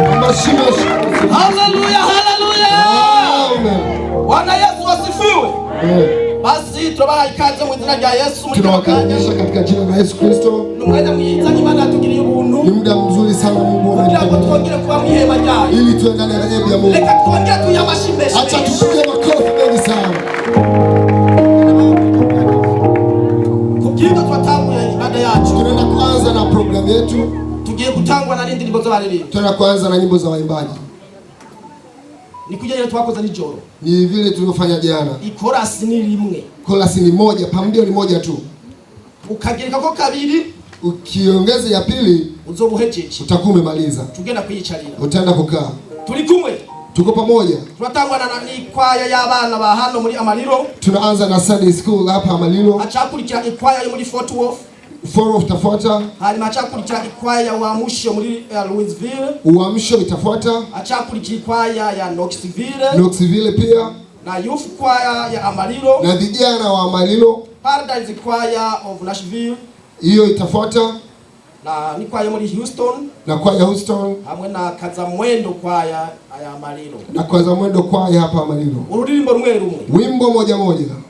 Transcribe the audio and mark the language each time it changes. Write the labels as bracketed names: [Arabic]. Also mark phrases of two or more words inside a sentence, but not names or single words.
[Swahili] Haleluya, haleluya. Bwana Yesu asifiwe. [Rundi] Basi tunabaha ikaze mu izina rya Yesu. [Swahili] Tunawakaribisha katika jina la Yesu Kristo. [Rundi] Numwenda mwiza Imana atugiriye ubuntu. [Swahili] Ni muda mzuri sana Mungu [Rundi] twongere kuba mu ihema ryayo. [Swahili] Ili tuendane na neema ya Mungu. [Rundi] Reka twongere tuyamashimeshe. [Swahili] Acha tushike makofi mengi sana. [Rundi] Kubwirwa twatanguye ibada yacu. [Swahili] Tunaenda kuanza na program yetu. [Rundi] Tugiye kutangwa na ndirimbo z'abaririmbyi. [Swahili] Tunaenda kuanza na nyimbo za waimbaji. [Rundi] Ni kujya twakoza nijoro. [Swahili] Ni vile tulivyofanya jana. [Rundi] Ikorasi ni rimwe. [Swahili] Korasi ni moja, pambio ni moja tu. [Rundi] Ukagereka ko kabiri, [Swahili] ukiongeza ya pili [Rundi] uzobuhejeje. [Swahili] Utakuwa umemaliza. [Rundi] Tugenda kuyicharira. [Swahili] Utaenda kukaa. [Rundi] Tuli kumwe. [Swahili] Tuko pamoja. [Rundi] Tunatangwa na kwaya y'abana ba hano muri Amaliro. [Swahili] Tunaanza na [English] Sunday school [Swahili] hapa Amaliro. [Rundi] Achakurikira ikwaya yo muri Fort Worth. [Swahili] Fort itafuata. [Rundi] Hanyuma achakurikira ikwaya wa Musho muri Louisville. [Swahili] Uamsho itafuata. [Rundi] Achakurikira ikwaya ya Knoxville. [Swahili] Knoxville pia. [Rundi] Na [English] youth choir [Rundi] ya Amaliro. [Swahili] Na vijana wa Amaliro. [English] Paradise choir of Nashville. [Swahili] Hiyo itafuata. [Rundi] Na ni kwaya muri Houston. [Swahili] Na kwaya Houston. [Rundi] Hamwe na Kazamwendo kwaya ya Amaliro. [Swahili] Na Kazamwendo kwaya hapa Amaliro. [Rundi] Urudirimbo rumwe rumwe. [Swahili] Wimbo moja moja.